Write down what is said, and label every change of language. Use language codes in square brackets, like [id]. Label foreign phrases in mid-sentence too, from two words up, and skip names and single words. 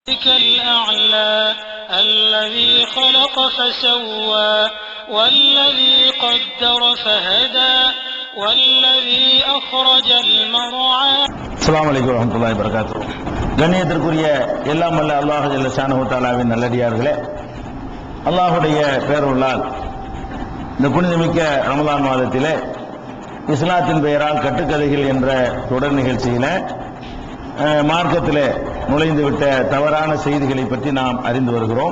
[ar] الأعلى الذي خلق فسوى والذي قدر فهدى والذي أخرج المرعى. السلام عليكم ورحمة الله وبركاته. [ta] கண்ணியத்திற்குரிய எல்லாம் வல்ல அல்லாஹ் [ar] جل شأنه [ta] தஆலாவின் நல்லடியார்களே, அல்லாஹ்வுடைய பேரருளால் இந்த புனிதமிக்க ரமலான் மாதத்திலே இஸ்லாத்தின் பெயரால் கட்டுக்கதைகள் என்ற தொடர் நிகழ்ச்சியில மார்க்கத்திலே நுழைந்துவிட்ட தவறான செய்திகளை பற்றி நாம் அறிந்து வருகிறோம்.